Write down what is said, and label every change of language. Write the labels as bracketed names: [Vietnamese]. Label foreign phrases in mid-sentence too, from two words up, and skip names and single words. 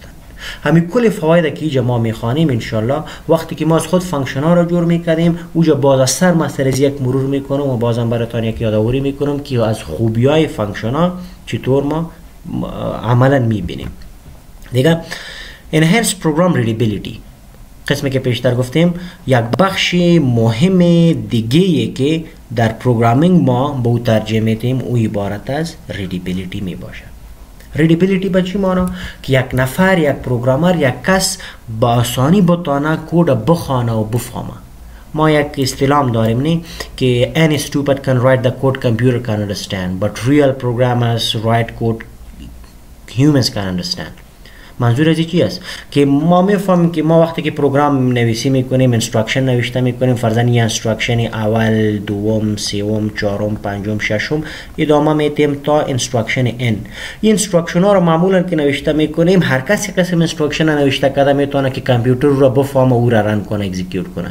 [Persian] همین کل فواید که اینجا ما میخوانیم انشالله وقتی که ما از خود فانکشن ها را جور میکردیم اونجا باز از سر از یک مرور میکنم و بازم براتون یک یادآوری میکنم که از خوبی های فانکشن ها چطور ما عملا میبینیم. [English] دیگه enhanced program readability، [Persian] قسمی که پیشتر گفتیم یک بخش مهم دیگه که در پروگرامینگ ما به او ترجمه میدیم او عبارت از readability می باشه. ریدیبیلیتی به چی معنی؟ که یک نفر، یک پروگرامر، یک کس با آسانی بتونه کد بخوانه و بفهمه. ما یک اصطلاح داریم نه که [English] any stupid can write the code computer can understand but real programmers write code humans can understand. [Persian] منظور از چی است که ما میفهمیم که ما وقتی که پروگرام نویسی میکنیم، اینستراکشن نوشته میکنیم، فرضاً یه اینستراکشن اول، دوم، سوم، چهارم، پنجم، ششم ادامه میدیم تا اینستراکشن n. این اینستراکشن ها رو معمولا که نوشته میکنیم، هر کسی قسم اینستراکشن نوشته کرده میتونه که کامپیوتر رو بفهمه او را رن کنه، اکزیکیوت کنه.